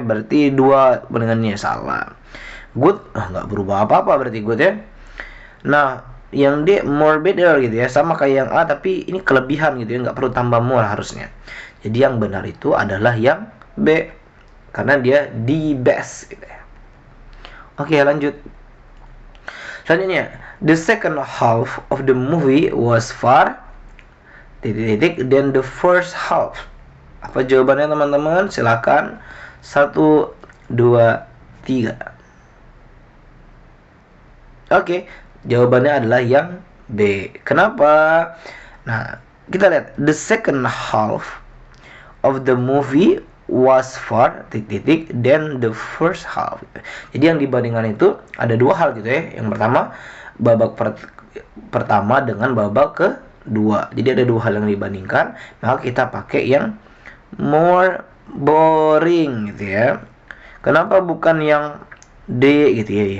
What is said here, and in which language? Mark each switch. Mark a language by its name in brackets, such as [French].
[Indonesian] Berarti dua bandingannya salah. Good, nggak berubah apa-apa berarti good ya. Nah, yang D more better gitu ya, sama kayak yang A tapi ini kelebihan gitu ya, nggak perlu tambah more harusnya. Jadi yang benar itu adalah yang B, karena dia the best gitu ya. Oke, lanjut. Selanjutnya, [English] the second half of the movie was far [Indonesian] titik-titik [English] than the first half. [Indonesian] Apa jawabannya, teman-teman? Silakan. 1, 2, 3. Oke, jawabannya adalah yang B. Kenapa? Nah, kita lihat [English] the second half of the movie was far [Indonesian] titik-titik [English] than the first half. [Indonesian] Jadi yang dibandingkan itu ada dua hal gitu ya. Yang pertama, babak pertama dengan babak kedua. Jadi ada dua hal yang dibandingkan, maka kita pakai yang more boring gitu ya. Kenapa bukan yang D gitu ya?